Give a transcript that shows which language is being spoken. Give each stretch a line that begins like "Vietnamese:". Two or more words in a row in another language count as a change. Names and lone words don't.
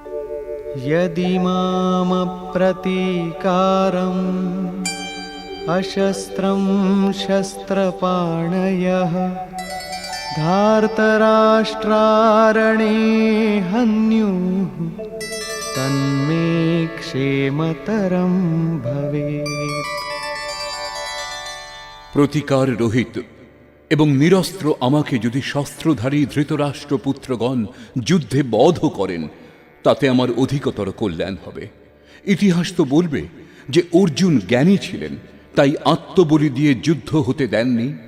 Sanskrit: यदि मामप्रतीकारम् अशस्त्रं शस्त्रपाणयः धार्तराष्ट्रारणे हन्युः तन्मे क्षेमतरं भवेत्।
Bangla: প্রতিকার রহিত এবং নিরস্ত্র আমাকে যদি শস্ত্রধারী ধৃতরাষ্ট্রপুত্রগণ যুদ্ধে বধ করেন, তাতে আমার অধিকতর কল্যাণ হবে। ইতিহাস তো বলবে যে অর্জুন জ্ঞানী ছিলেন, তাই আত্মবলি দিয়ে যুদ্ধ হতে দেননি।